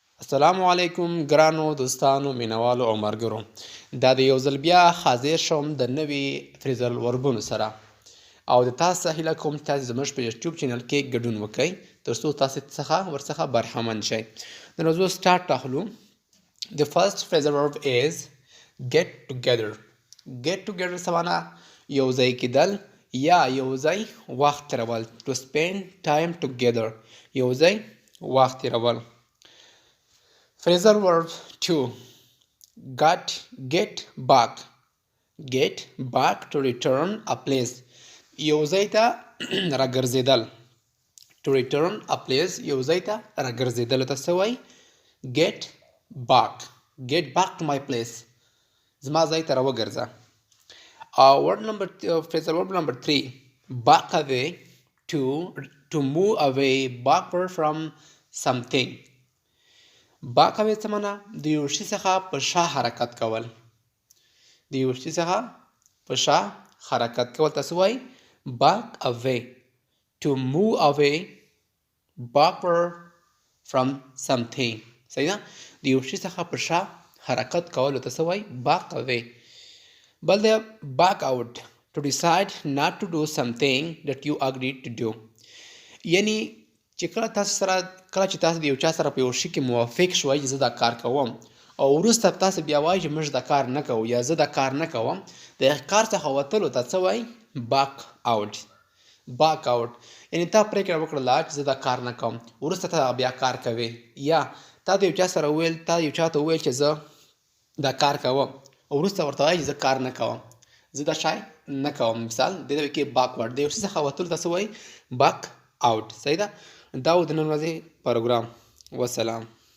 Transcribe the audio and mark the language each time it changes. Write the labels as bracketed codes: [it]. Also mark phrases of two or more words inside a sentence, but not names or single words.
[ps] السلام علیکم ګرانو دوستانو مینوالو او ملګرو. دا د یو ځل بیا حاضر شوم د نوي فریزر وربونو سره او د تاسو څخه هیله کوم چې تاسو زموږ په یوټیوب چینل کې ګډون وکړئ ترڅو تاسو ورڅخه برخمن شئ. نو زه سټارټ اخلو. [en] The first phrasal verb is get together. Get together [ps] څه معنا؟ یو ځای کېدل یا یو ځای وخت تېرول. [en] To spend time together. [ps] یو ځای وخت تېرول. [en] Phrasal verb 2. Get back. Get back to return a place. [ps] یو ځای ته راګرځېدل. [en] To return a place [ps] یو ځای ته راګرځېدل ته څه وایي؟ [en] Get back. Get back to my place. [ps] زما ځای ته راوګرځه. [en] Phrasal verb number 3. Back away. To move away backward from something. back away [ps] څه معنا؟ د یو شي څخه په شا حرکت کول. د یو شي څخه په شا حرکت کول ته څه وایي؟ [en] back away. To move away backward from something. [ps] صحیح ده؟ د یو شي څخه په شا حرکت کول ته څه وایي؟ [en] back away. [ps] بل دی [en] back out. To decide not to do something that you agreed to do. [ps] یعنی چې کله چې تاسو د یو چا سره په یو شي کې موافق شوئ چې زه دا کار کوم او وروسته تاسو بیا وایئ چې موږ دا کار نه کوو یا زه دا کار نه کوم، د کار څخه وتلو ته څه وایي؟ [en] back out. back out [ps] یعنی تا پرېکړه وکړله چې زه دا کار نه کوم، وروسته ته بیا کار کوې، یا تا د یو چا سره وویل، تا یو چا ته وویل چې زه دا کار کوم او وروسته ورته وایي چې زه کار نه کوم، زه دا شی نه کوم. مثال دې ته کې backward. د یو شي څخه وتلو ته څه وایي؟ [en] back out. [ps] صحیح ده؟ دا و د نن ورځې پروګرام. والسلام.